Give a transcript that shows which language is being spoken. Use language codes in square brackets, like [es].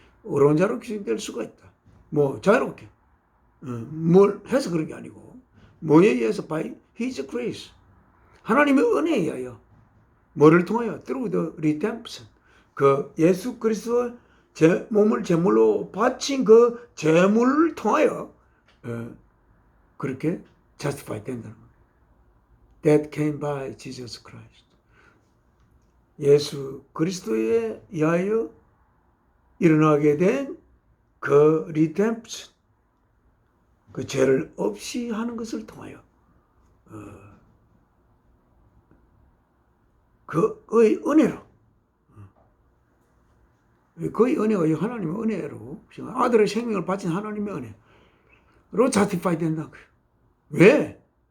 [ko] 어려운 자로 규정될 수가 있다. 뭐 자유롭게 뭘 해서 그런 게 아니고 뭐에 의해서 [en] by His grace [ko] 하나님의 은혜에 의하여 뭐를 통하여 [en] through the redemption [ko] 그 예수 그리스도의 제 몸을 제물로 바친 그 제물을 통하여 그렇게 justify 된다는 겁니다. [en] That came by Jesus Christ. [ko] 예수 그리스도에 의하여 일어나게 된 그 redemption 그 죄를 없이 하는 것을 통하여 그의 은혜로 그의 은혜가 하나님의 은혜로 아들의 생명을 바친 하나님의 은혜로 justify 된다고요. 왜?